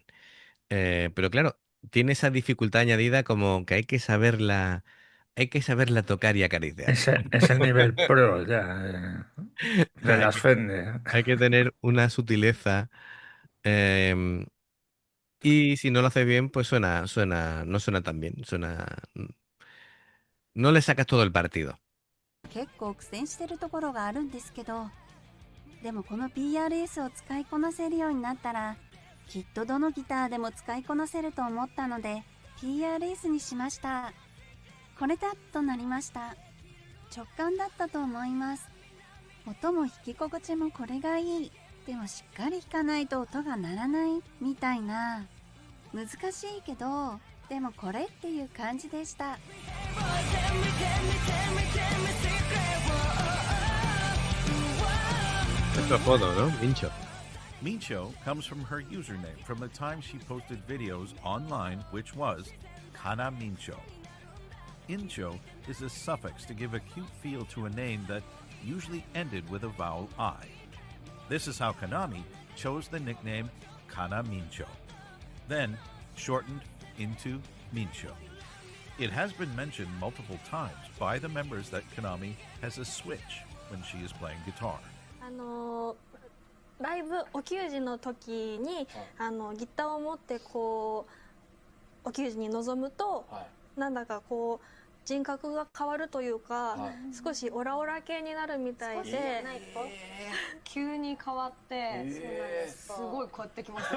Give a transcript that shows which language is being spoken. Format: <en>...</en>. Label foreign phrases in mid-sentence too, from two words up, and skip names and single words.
<es>Pero claro, tiene esa dificultad añadida como que hay que saberla tocar y acariciar. Es el nivel pro ya de las Fender. Hay que tener una sutileza. Y si no lo haces bien, pues no suena tan bien. No le sacas todo el partido.</es> <ja>結構苦戦してるところがあるんですけど、でもこの PRS を使いこなせるようになったら、きっとどのギターでも使いこなせると思ったので PRS にしました。これだとなりました。直感だったと思います。音も弾き心地もこれがいい。でもしっかり弾かないと音が鳴らないみたいな。難しいけど、でもこれっていう感じでした。</ja> <es>Es tu apodo, ¿no? Mincho.</es> <en>Mincho comes from her username from the time she posted videos online, which was Kana Mincho. Incho is a suffix to give a cute feel to a name that usually ended with a vowel I. This is how Konami chose the nickname Kana Mincho, then shortened into Mincho. It has been mentioned multiple times by the members that Konami has a switch when she is playing guitar.</en> <ja>ライブお給仕の時にギターを持ってこうお給仕に臨むと、なんだかこう人格が変わるというか、少しオラオラ系になるみたいで、急に変わって、すごいこうやってきますマ</ja>